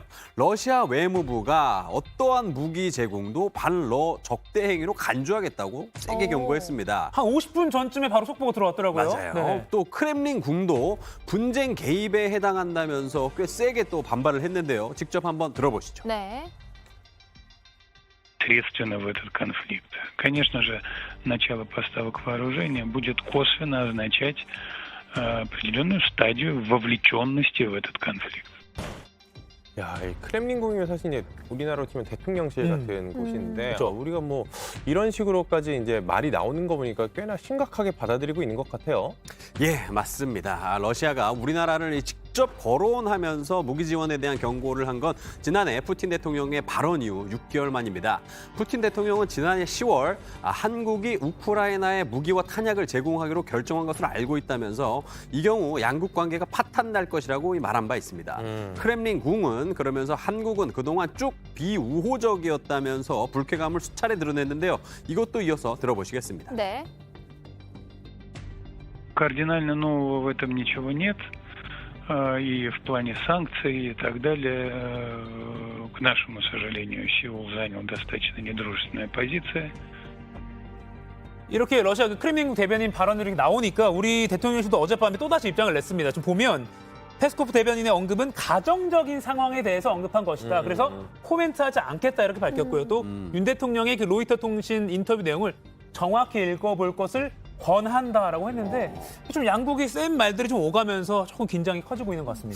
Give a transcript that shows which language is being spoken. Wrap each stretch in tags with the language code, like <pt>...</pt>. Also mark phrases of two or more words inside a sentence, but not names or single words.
<ko>러시아 외무부가 어떠한 무기 제공도 반러 적대 행위로 간주하겠다고 세게 경고했습니다. 한 50분 전쯤에 바로 속보가 들어왔더라고요. 맞아요. 네. 또 크렘린 궁도 분쟁 개입에 해당한다면서 꽤 세게 또 반발을 했는데요. 직접 한번 들어보시죠. 네.</ko> <ru>ответственно в этот конфликт. Конечно же, начало поставок вооружения будет косвенно означать определенную стадию вовлеченности в этот конфликт.</ru> <ko>야, 이 크렘린궁이면 사실 이제 우리나라로 치면 대통령실 같은 곳인데 그렇죠. 우리가 뭐 이런 식으로까지 이제 말이 나오는 거 보니까 꽤나 심각하게 받아들이고 있는 것 같아요. 예, 맞습니다. 러시아가 우리나라를 직접 거론하면서 무기 지원에 대한 경고를 한 건 지난해 푸틴 대통령의 발언 이후 6개월 만입니다. 푸틴 대통령은 지난해 10월 한국이 우크라이나에 무기와 탄약을 제공하기로 결정한 것을 알고 있다면서 이 경우 양국 관계가 파탄날 것이라고 말한 바 있습니다. 크렘린 궁은 그러면서 한국은 그동안 쭉 비우호적이었다면서 불쾌감을 수차례 드러냈는데요. 이것도 이어서 들어보시겠습니다. 네.</ko> <ru>Кардинально нового в этом ничего нет. И в плане санкций и так далее, к нашему сожалению, Сеул занял достаточно недружественная позиция.</ru> <ko>이렇게 러시아 그 크렘린궁 대변인 발언들이 나오니까 우리 대통령실도 어젯밤에 또다시 입장을 냈습니다. 지금 보면 페스코프 대변인의 언급은 가정적인 상황에 대해서 언급한 것이다. 그래서 코멘트하지 않겠다 이렇게 밝혔고요. 또 윤 대통령의 그 로이터 통신 인터뷰 내용을 정확히 읽어볼 것을 권한다라고 했는데 좀 양국이 센 말들이 좀 오가면서 조금 긴장이 커지고 있는 것 같습니다.</ko>